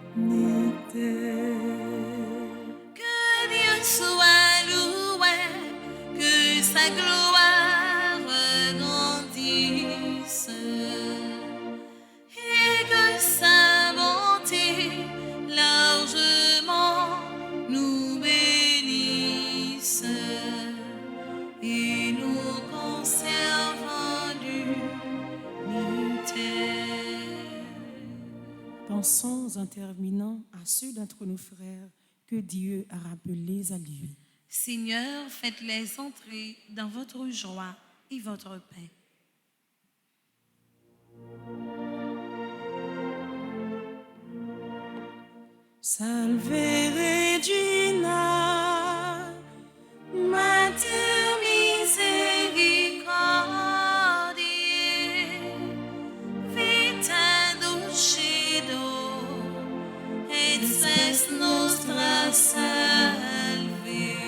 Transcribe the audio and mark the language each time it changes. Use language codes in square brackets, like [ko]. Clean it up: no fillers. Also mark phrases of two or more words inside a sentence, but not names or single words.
[fr] Que Dieu soit loué, que sa gloire grandisse et que sa bonté largement nous bénisse et nous conserve en unité. Pensons en terminant à ceux d'entre nos frères que Dieu a rappelés à lui. Seigneur, faites-les entrer dans votre joie et votre paix. [la] Salve Regina, Mater Misericordiae, vita dulcedo, et spes nostra salve.